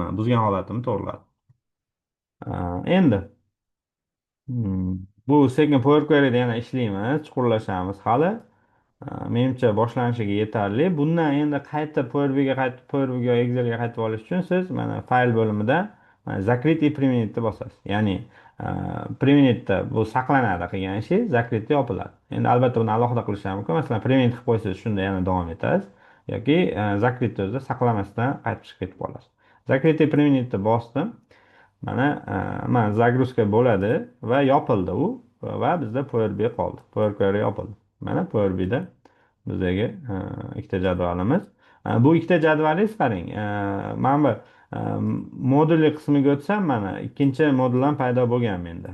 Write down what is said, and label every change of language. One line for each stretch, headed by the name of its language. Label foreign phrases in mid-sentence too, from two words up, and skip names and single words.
Uzbek: Mana buzgan holatimni to'g'riladi. Endi bu sekin powerqueryda yana ishlaymiz, chuqurlashamiz hali. Menimcha boshlanishiga yetarli. Bundan endi qaytib Power BI'ga Excelga qaytib olish uchun siz mana fayl bo'limida mana
Russian: закрыть и применить
Uzbek: ni bosasiz. Ya'ni применить bu saqlanadi qilgan ishi, закрыть yopiladi. Endi albatta buni alohida qilish ham mumkin. Masalan, применить qilib qo'ysangiz shunda yana davom etasiz. Yoki закрыть o'zida saqlamasdan qaytib chiqib ketib qolasiz.
Russian: Закрыть и применить
Uzbek: ni bosdim. Mana загрузка bo'ladi va yopildi u va bizda Power BI qoldi. Power Query yopildi. Mana Power BI'da bizdagi ikkita jadvalimiz. Bu ikkita jadvalingiz qarang. Mana bu modulli qismiga o'tsam, mana ikkinchi modul ham paydo bo'lgan menda.